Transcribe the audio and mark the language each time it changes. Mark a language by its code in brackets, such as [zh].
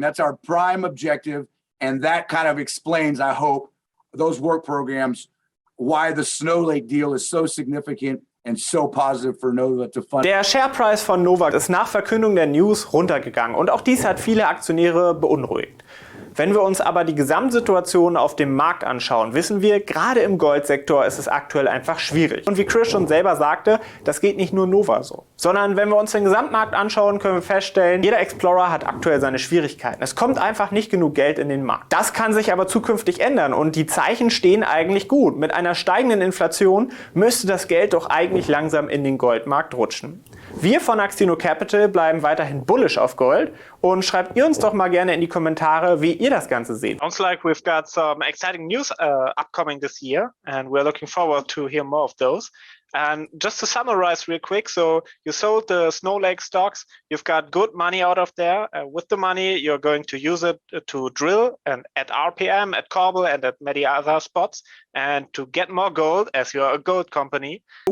[en] That's our prime objective, and that kind of explains, I hope, those work programs, why the Snow Lake deal is so significant and so positive for Nova to fund. [de] Der Sharepreis von Nova ist nach Verkündung der News runtergegangen und auch dies hat viele Aktionäre beunruhigt. Wenn wir uns aber die Gesamtsituation auf dem Markt anschauen, wissen wir, gerade im Goldsektor ist es aktuell einfach schwierig. Und wie Chris schon selber sagte, das geht nicht nur Nova so. Sondern wenn wir uns den Gesamtmarkt anschauen, können wir feststellen, jeder Explorer hat aktuell seine Schwierigkeiten. Es kommt einfach nicht genug Geld in den Markt. Das kann sich aber zukünftig ändern und die Zeichen stehen eigentlich gut. Mit einer steigenden Inflation müsste das Geld doch eigentlich langsam in den Goldmarkt rutschen. Wir von axinocapital bleiben weiterhin bullish auf Gold und schreibt ihr uns doch mal gerne in die Kommentare, wie ihr das Ganze seht. [en] Sounds like we've got some exciting news upcoming this year, and we're looking forward to hear more of those. And just to summarize real quick, so you sold the Snow Lake stocks, you've got good money out of there. With the money, you're going to use it to drill and at RPM, at Korbel, and at many other spots, and to get more gold, as you're a gold company.